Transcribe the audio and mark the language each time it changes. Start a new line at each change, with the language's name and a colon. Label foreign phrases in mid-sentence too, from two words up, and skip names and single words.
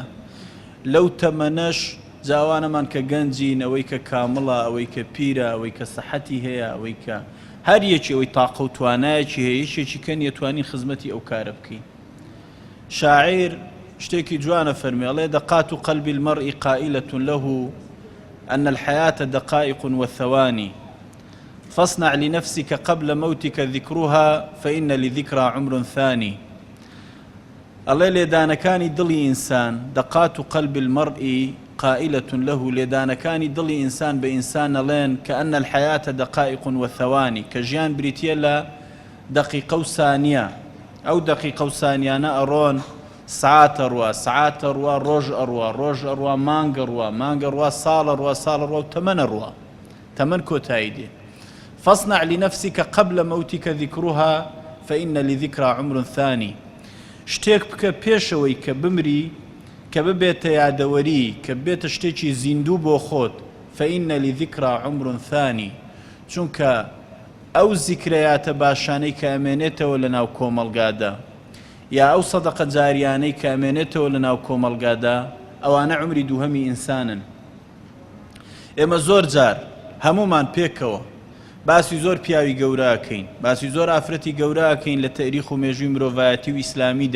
Central Kurdish: لەو تەمەنەش جاوانەمان کە گەنجین، ئەوەی کە کامڵە، ئەوەی کە پیرە، ئەوەی کە سەحەتی هەیە، ئەوەی کە هەر یەکی ئەوەی تاقە و توانایەکی هەیە یەکێکی کەن یەتوانین خزمەتی ئەو کارە بکەین. شاعیر شتێکی جوانە فەرمێڵێ
Arabic: دقات قلب المرء قائلة له أن الحياة دقائق وثواني فاصنع لنفسك قبل موتك ذكرها فإن لذكرى عمر ثاني.
Central Kurdish: الله لێدانەکانی دڵی ئینسان
Arabic: دقات قلب المرء قائلة له
Central Kurdish: لێدانەکانی دڵی ئینسان بە ئینسان ئەڵێن
Arabic: كأن الحياة دقائق وثواني
Central Kurdish: کە ژیان بریتیە لە دقیقە و سانیە. ئەو دقیقە و سانیانە ئەڕۆن سعاتە ڕوا سعاتە ڕوا ڕۆژ ئەڕوا ڕۆژ ئەڕوا مانگە ڕوا مانگە ڕوا ساڵە ڕوا ساڵە ڕوا و تەمەنە ڕوا تەمەن کۆتایی دێ.
Arabic: فاصنع لنفسك قبل موتك ذكرها فإن لذكرى عمر ثاني.
Central Kurdish: شتێک بکە پێشەوەی کە بمری کە ببێتە یادەوەری کە بێتە شتێکی زیندوو بۆ خۆت.
Arabic: فإن لذكرى عمر ثاني
Central Kurdish: چونکە ئەو زیکرەیاتە باشانەی کە ئەمێنێتەوە لە ناو کۆمەڵگادا یا ئەو سەدەقە جاریانەی کە ئەمێنێتەوە لە ناو کۆمەڵگادا ئەوانە عمری دووهەمی ئینسانن. ئێمە زۆر جار هەمومان پێکەوە باسی زۆر پیاوی گەورەکەین، باسی زۆر ئافرەتی گەورەکەین لە تاریخ و مێژووی مرۆڤایەتی و ئیسلامیدا.